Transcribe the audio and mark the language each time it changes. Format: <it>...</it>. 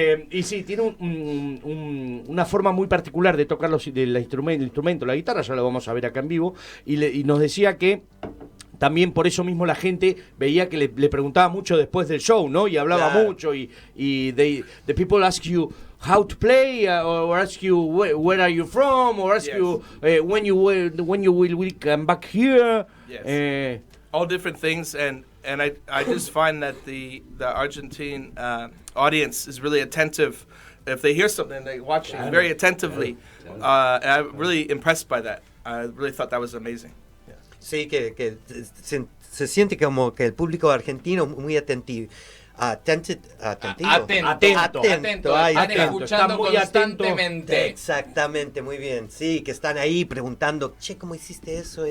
<es>Y sí, tiene una forma muy particular de tocar el instrumento, la guitarra, ya lo vamos a ver acá en vivo, y nos decía que también por eso mismo la gente veía que le preguntaba mucho después del show, ¿no? Y hablaba mucho, y</es> <en>the people ask you how to play, or ask you where are you from, or ask you when you will come back here. Yes. All different things, and I just find that the Argentine audience is really attentive. If they hear something, they watch it very attentively. And I'm really impressed by that. I really thought that was amazing.</en> <es>Sí, que se siente como que el público argentino es muy atentivo. Atento. Atento. Ahí Están está. escuchando Está muy atento. constantemente. Exactamente, muy bien. Sí, que están ahí preguntando, che, ¿cómo hiciste eso?</es>